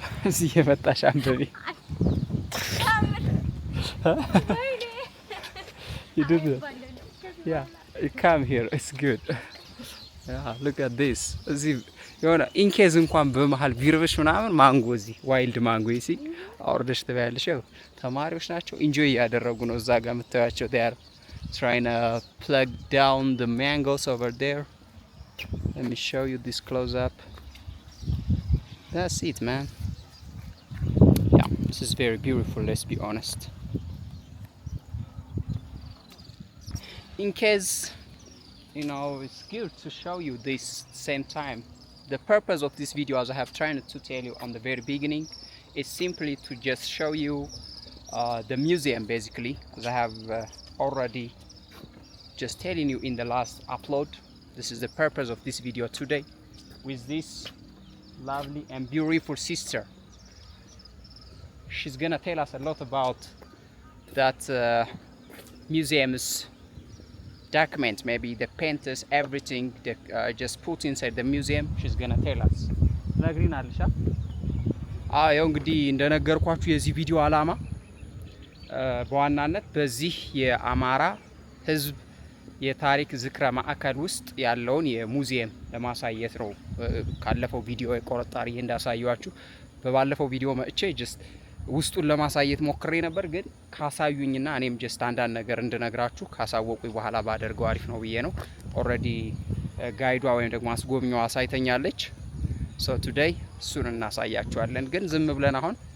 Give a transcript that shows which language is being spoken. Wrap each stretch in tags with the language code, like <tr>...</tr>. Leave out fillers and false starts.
<am>እዚህ የመጣሽ አንብቢ።</am> <en>You did it. Yeah, you come here. It's good. Yeah, look at this.</en> <am>እዚህ የሆነ ኢንኬዝ እንኳን በመሃል ቢርብሽ ምናምን ማንጎ እዚህ ዋይልድ ማንጎ ይሲ አውርደሽ ትበያለሽ። ያው ተማሪዎች ናቸው ኢንጆይ ያደረጉ ነው። እዛ ጋር የምታያቸው</am> <en>they are trying to plug down the mangoes over there. Let me show you this close up. That's it, man. Yeah, this is very beautiful, let's be honest. In case, you know, it's good to show you this same time. The purpose of this video, as I have tried to tell you on the very beginning, is simply to just show you the museum basically, as I have already just telling you in the last upload. This is the purpose of this video today, with this lovely and beautiful sister. She's gonna tell us a lot about that museum's document, maybe the painters, everything they just put inside the museum. She's gonna tell us.</en> <am>ነግሪናለሽ። ያው እንግዲህ እንደነገርኳችሁ የዚህ ቪዲዮ አላማ በዋናነት በዚህ የአማራ ህዝብ የታሪክ ዝክረ ማዕከል ውስጥ ያለውን የሙዚየም ለማሳየት ነው። ካለፈው ቪዲዮ ቆርጣሪ እንዳሳያችሁ በባለፈው ቪዲዮ መጥቼ ጀስት ውስጡን ለማሳየት ሞክሬ ነበር፣ ግን ካሳዩኝና እኔም ጀስት አንዳንድ ነገር እንድነግራችሁ ካሳወቁኝ በኋላ ባደርገው አሪፍ ነው ብዬ ነው። ኦልሬዲ ጋይዷ ወይም ደግሞ አስጎብኚዋ አሳይተኛለች። ሶ ቱዴይ እሱን እናሳያችኋለን። ግን ዝም ብለን አሁን</am>